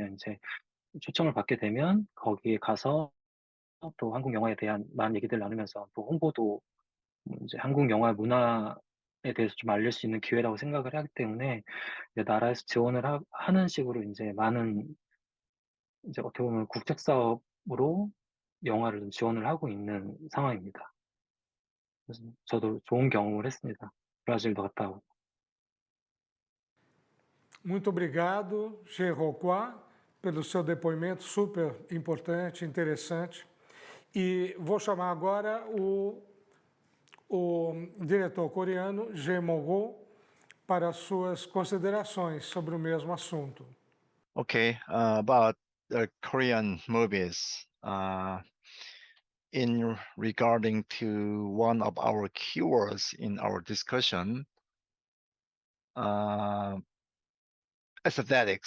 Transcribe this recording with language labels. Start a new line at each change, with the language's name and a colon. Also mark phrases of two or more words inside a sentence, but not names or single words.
Korean: 이제 초청을 받게 되면 거기에 가서 또 한국 영화에 대한 많은 얘기들 나누면서 또 홍보도 이제 한국 영화 문화에 대해서 좀 알릴 수 있는 기회라고 생각을 하기 때문에 이제 나라에서 지원을 하는 식으로 이제 많은 이제 어떻게 보면 국책 사업으로 영화를 좀 지원을 하고 있는 상황입니다. 그래서 저도 좋은 경험을 했습니다. 브라질도 갔다 오고.
Portuguese: Muito obrigado, Rocua, pelo seu depoimento super importante, interessante. E vou chamar agora o diretor coreano, Jae Mong-ho, para suas considerações sobre o mesmo assunto.
English: Okay, about the Korean movies. In regarding to one of our keywords in our discussion, aesthetics.